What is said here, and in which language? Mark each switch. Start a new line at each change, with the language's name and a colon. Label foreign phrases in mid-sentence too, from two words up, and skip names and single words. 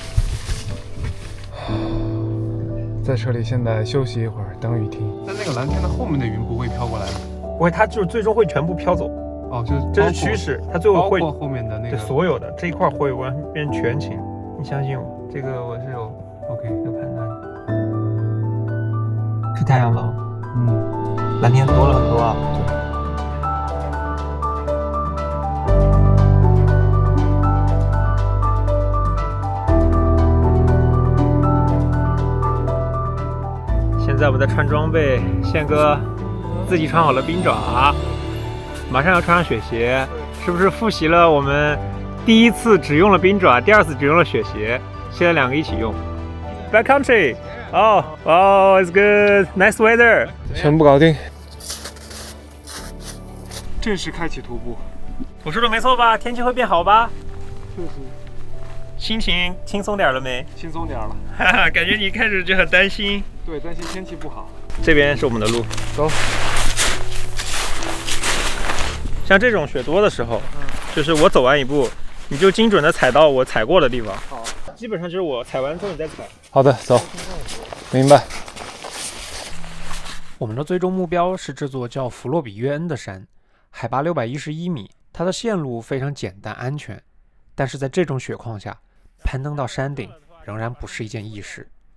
Chinese: 在車裡現在休息一會兒，等雨停。但那個藍天的後面的雲不會飄過來嗎？不會，它就是最終會全部飄走。這是趨勢，它最後會。包括後面的那個。對，所有的這一塊會完變全晴。你相信我，這個我是有 OK 有判斷的。是太陽了。藍天多了很多啊。現在我們在穿裝備，憲哥自己穿好了冰爪，馬上要穿上雪鞋，是不是複習了我們第一次只用了冰爪，第二次只用了雪鞋，現在兩個一起用。
English: Backcountry， it's good， nice weather，
Chinese: 全部搞定，正式開啟徒步。我說的沒錯吧？天氣會變好吧？心情輕鬆點了沒？輕鬆點了，哈哈，感覺你一開始就很擔心。對，擔心天氣不好。這邊是我們的路，走。像這種雪多的時候，就是我走完一步，你就精準的踩到我踩過的地方。好，基本上就是我踩完之後你再踩。好的，走。明白。我们的最终目標是這座叫弗洛比約恩的山，海拔611米，它的線路非常簡單安全，但是在這種雪況下，攀登到山頂仍然不是一件易事。